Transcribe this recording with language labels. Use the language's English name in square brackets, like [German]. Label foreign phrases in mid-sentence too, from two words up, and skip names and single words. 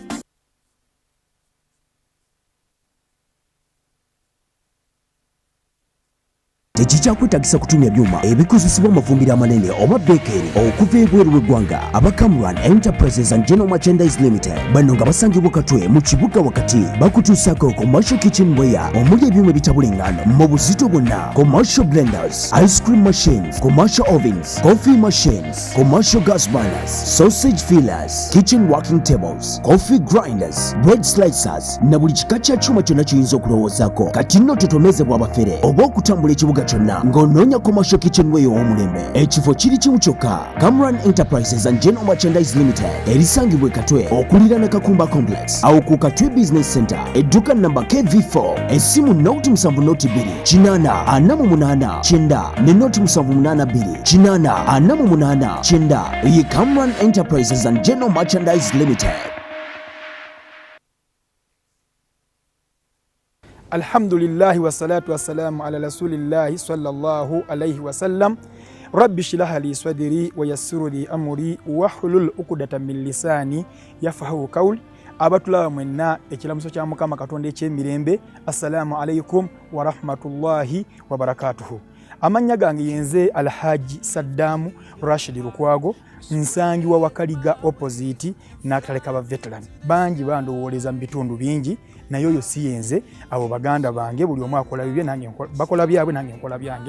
[Ganda] Tekikyakweetagisa kutumya byuma ebikozesebwa amafumbiro amanene oba beekeri okuva ebweru w'eggwanga. Aba Cameron Enterprises and General Merchandise Limited bano nga basangibwa Katwe mu kibuga wakati bakutuusako [English] commercial kitchenware [Ganda] omuli ebyuma ebitabula eŋŋaano mu buzito bwonna, [English] commercial blenders, ice cream machines, commercial ovens, coffee machines, commercial gas burners, sausage fillers, kitchen working tables, coffee grinders, bread slicers [Ganda] na buli kika kya kyuma kyonna kiyinza okulowoozaako. Kati nno totomezebwa abafere oba okutambula ekibuga kyonna ng'onoonya [English] commercial kitchenware [Ganda] ow'omulembe. Ekifo kiri kimu kyokka, Cameron Enterprises and General Merchandise Limited erisangibwa Katwe okuliraana Kakumba Complex awo ku Katwe Business Center, edduka namba KV4, essimu noti 7 noti 2 8 48 9 ne noti 782 8 48 9 ye Cameron Enterprises and General Merchandise Limited. [Arabic] الحمد لله والصلاة والسلام على رسول الله صلى الله عليه وسلم. رب اشرح لي صدري ويسر لي أمري واحلل عقدة من لساني يفقهوا قولي. [Ganda] Abatula mwenna ekilamuso kya Mukama Katonda eky'emirembe, [Arabic] السلام عليكم ورحمة الله وبركاته. [Ganda] Amanya gange yenze Alhaji Saddamu Rashid Lukwago, nsangi wa Wakaliga opposite n'akaleka ba veteran bangi bandowooleza mu bitundu bingi naye oyo si yenze. Abo baganda bange buli omu akola bibye nange bakola byabwe nange nkola byange.